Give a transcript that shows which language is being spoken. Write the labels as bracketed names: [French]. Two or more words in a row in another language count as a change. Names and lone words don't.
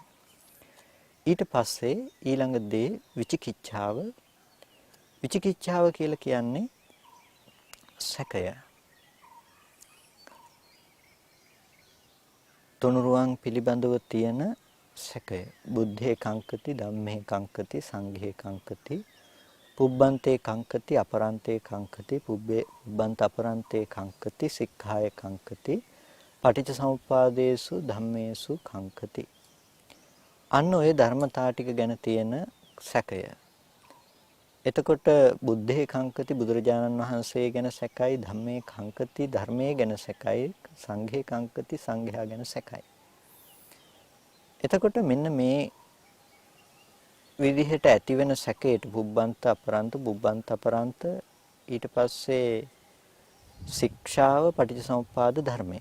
[Sinhala] ඊට පස්සේ ඊළඟ දේ විචිකිච්ඡාව. විචිකිච්ඡාව කියලා කියන්නේ සැකය. තුනුරුවන් පිළිබඳව තියෙන සැකය. [Pali] බුද්ධේ කංකති, ධම්මේ කංකති, සංඝේ කංකති, පුබ්බන්තේ කංකති, අපරන්තේ කංකති, පුබ්බන්ත අපරන්තේ කංකති, සික්ඛාය කංකති, පටිච්චසමුප්පාදේසු ධම්මේසු කංකති. [Sinhala] අන්න ඔය ධර්මතා ටික ගැන තියෙන සැකය. එතකොට [Pali] බුද්ධේ කංකති, [Sinhala] බුදුරජාණන් වහන්සේ ගැන සැකයි, [Pali] ධම්මේ කංකති, [Sinhala] ධර්මයේ ගැන සැකයි, [Pali] සංඝේ කංකති, [Sinhala] සංඝයා ගැන සැකයි. එතකොට මෙන්න මේ විදිහට ඇති වෙන සැකයට [Pali] පුබ්බන්ත අපරන්ත [Sinhala] ඊට පස්සේ ශික්ෂාව, පටිච්චසමුප්පාද ධර්මය.